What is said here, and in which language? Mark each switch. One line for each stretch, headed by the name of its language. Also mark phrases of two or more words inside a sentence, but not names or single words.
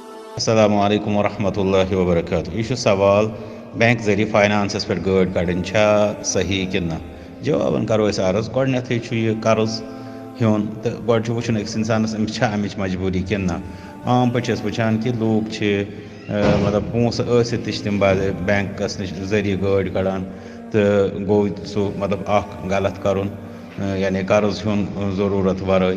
Arabic: السلام علیکم ورحمۃ اللہ وبرکاتہ.
Kashmiri: یہ سوال بینک ذریعہ فائنانسس پہ گاڑی کڑن صحیح کہ نہ. جوابن کرو أسۍ عرض. گۄڈنیتھٕے چھُ یہِ قرض ہیوٚن تہٕ گۄڈٕ چھُ وٕچھُن أکِس اِنسانَس أمِس چھا اَمِچ مجبوٗری کِنہٕ نہ. عام پٲٹھۍ چھِ أسۍ وٕچھان کہِ لوٗکھ چھِ مطلب پونٛسہٕ ٲسِتھ تہِ چھِ تِم بینکَس نِش ذٔریعہِ گٲڑۍ کَڑان تہٕ گوٚو سُہ مطلب اکھ غلط کَرُن یعنی قرض ہیوٚن ضروٗرت وَرٲے.